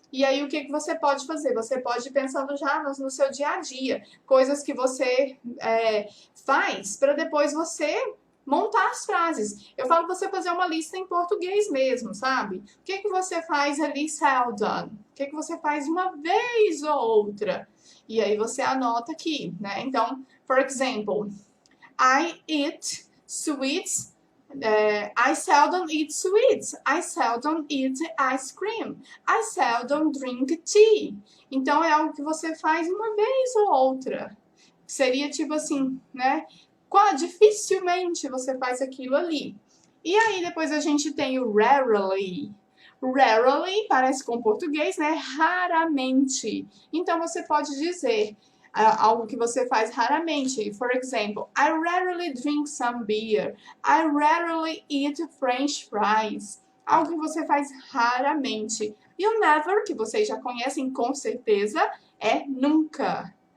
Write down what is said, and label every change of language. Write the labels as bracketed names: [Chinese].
[Portuguese] E aí, o que você pode fazer? Você pode ir pensando já no seu dia a dia. Coisas que você faz para depois você... montar as frases. Eu falo pra você fazer uma lista em português mesmo, sabe? O que você faz ali seldom? O que você faz uma vez ou outra? E aí você anota aqui, né? [English] Então, for example, I eat sweets. I seldom eat sweets. I seldom eat ice cream. I seldom drink tea. [Portuguese] Então, é algo que você faz uma vez ou outra. Seria tipo assim, né? Dificilmente você faz aquilo ali. E aí depois a gente tem o rarely. Rarely parece com português, né? Raramente. Então você pode dizer algo que você faz raramente. [English] For example, I rarely drink some beer. I rarely eat French fries. [Portuguese] Algo que você faz raramente. E o never, que vocês já conhecem com certeza, é nunca.